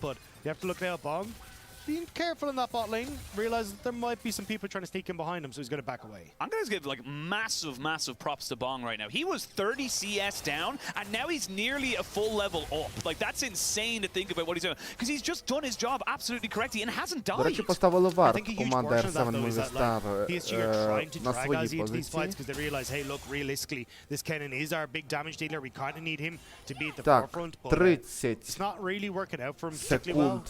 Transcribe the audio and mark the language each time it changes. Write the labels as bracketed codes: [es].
[en] But you have to look now, Bong. Being careful in that bot lane, realize that there might be some people trying to sneak in behind him, so he's going to back away. I'm going to give like massive props to Bong right now. He was 30 CS down, and now he's nearly a full level up. Like, that's insane to think about what he's doing. Because he's just done his job absolutely correctly and hasn't died. [uk] До речі, поставили вар команда R7 Movistar на своїй позиції. [en] Because they realize, hey, look, realistically, this Kennen is our big damage dealer. We kind of need him to be at the forefront. But it's not really working out for him particularly well.